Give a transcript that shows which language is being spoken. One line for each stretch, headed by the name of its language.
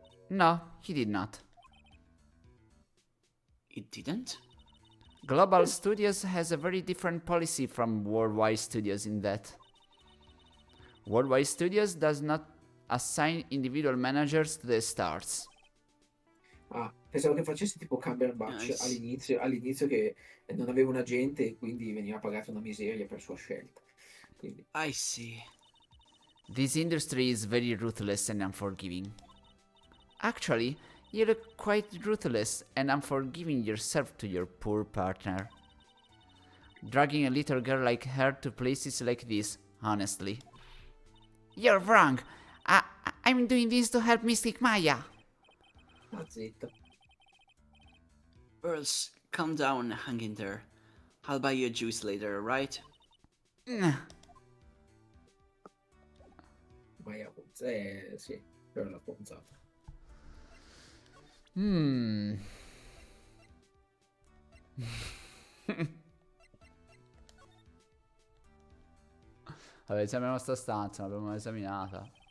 English: No, he did not. It didn't? Global Studios has a very different policy from Worldwide Studios in that Worldwide Studios does not assign individual managers to the stars.
Italian: Ah, pensavo che facesse tipo Cumberbatch
English: Nice.
Italian: all'inizio che non aveva un agente e quindi veniva pagata una miseria per sua scelta. Quindi,
English: I see. This industry is very ruthless and unforgiving. Actually, you look quite ruthless and unforgiving yourself to your poor partner. Dragging a little girl like her to places like this, honestly. You're wrong. I'm doing this to help Mystic Maya.
Italian: zitto.
English: Girls, calm down, hang in there. I'll buy you a juice later, right?
Italian: Maia Ponza, sì, però l'ha ponzata. Vabbè, esaminiamo sta stanza, l'abbiamo esaminata.